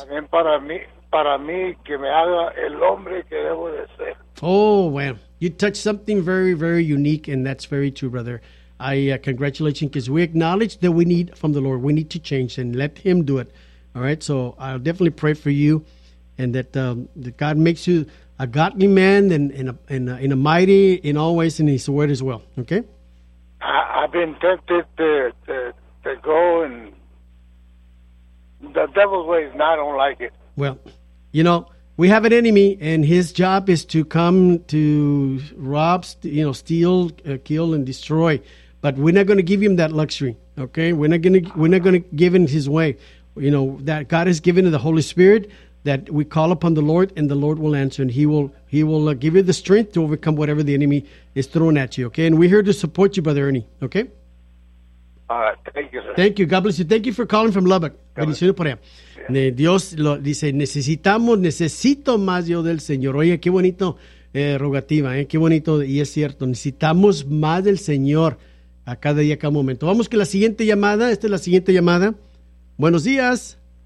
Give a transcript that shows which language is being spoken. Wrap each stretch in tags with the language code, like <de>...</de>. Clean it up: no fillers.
<es>También para mí que me haga el hombre que debo de ser.</es> <en>Oh, well, you touched something very, very unique, and that's very true, brother. I congratulate you, because we acknowledge that we need from the Lord. We need to change and let him do it. All right, so I'll definitely pray for you, and that God makes you a godly man and a mighty in all ways in his word as well, okay? I've been tempted to go in the devil's ways, and I don't like it. Well, you know, we have an enemy, and his job is to come to rob, steal, kill, and destroy. But we're not going to give him that luxury, okay? We're not going to give in his way. You know, that God has given to the Holy Spirit, that we call upon the Lord, and the Lord will answer, and he will give you the strength to overcome whatever the enemy is throwing at you, okay? And we're here to support you, Brother Ernie, okay? Thank you, sir. Thank you. God bless you. Thank you for calling from Lubbock.</en> <es>Bendiciones por allá. Dios lo dice, necesito más Dios del Señor. Oye, qué bonito rogativa, ¿eh? Qué bonito, y es cierto, necesitamos más del Señor a cada día, a cada momento. Vamos que la siguiente llamada, esta es la siguiente llamada. Buenos días.</es>